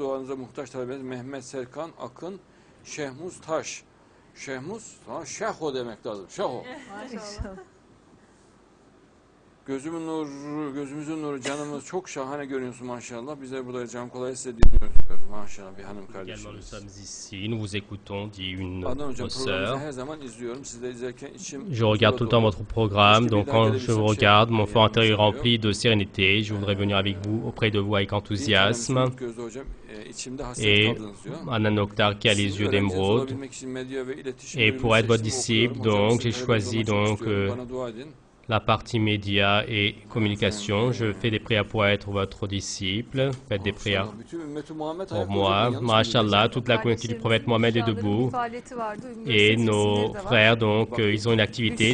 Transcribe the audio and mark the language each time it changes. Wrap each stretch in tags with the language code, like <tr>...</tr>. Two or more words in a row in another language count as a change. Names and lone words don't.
<tr>Duanıza muhtaç talebeniz Mehmet Serkan Akın, Şehmuz Taş. Şehmuz, Şeho demek lazım. Şeho. Maşallah. Gözümün nuru, gözümüzün nuru, canımız çok şahane görünüyorsun maşallah. Bize burada can kolay size dinliyoruz diyor. Maşallah bir hanım</tr> <fr>Également, nous</fr> <tr>kardeşimiz.</tr> <fr>sommes ici, nous vous écoutons, dit une</fr> <tr>Adnan hocam</tr> <fr>autre</fr> <tr>programınızı</tr> <fr>sœur.</fr> <tr>her zaman izliyorum. Siz de izlerken içim...</tr> <fr>Je regarde tout le temps votre programme, donc quand je vous regarde, mon fort intérieur est rempli de sérénité. Je voudrais venir avec vous, auprès de vous, avec enthousiasme.</fr> <tr>Gözlü hocam, içimde hasret</tr> <fr>Et</fr> <tr>kaldınız diyor.</tr> <fr>Anna Noktar qui a les yeux d'émeraude. Et pour être votre disciple, donc, j'ai choisi donc la partie médias et communication. Je fais des prières pour être votre disciple. Faites des prières pour moi. Masha'Allah, toute la communauté du prophète Mohammed est debout. Et nos frères, donc, ils ont une activité.</fr>